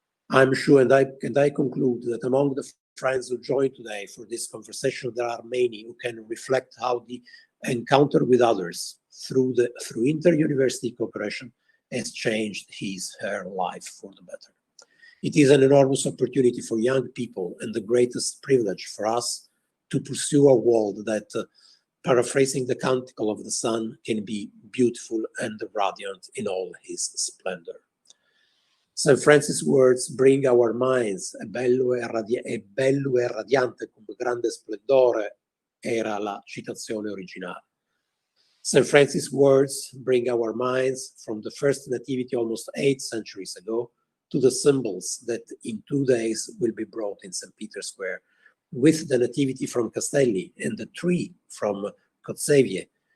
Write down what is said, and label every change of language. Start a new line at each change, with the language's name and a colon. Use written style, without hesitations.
English: I'm sure, and I conclude that among the friends who joined today for this conversation, there are many who can reflect how the encounter with others through inter-university cooperation has changed her life for the better. It is an enormous opportunity for young people and the greatest privilege for us to pursue a world that, paraphrasing the Canticle of the Sun, can be beautiful and radiant in all his splendor. St. Francis' words bring our minds,
Italian: è bello e radiante con grande splendore, era la citazione originale.
English: St. Francis' words bring our minds from the first nativity almost 8 centuries ago to the symbols that in 2 days will be brought in St. Peter's Square, with the nativity from Castelli and the tree from Kotzebue.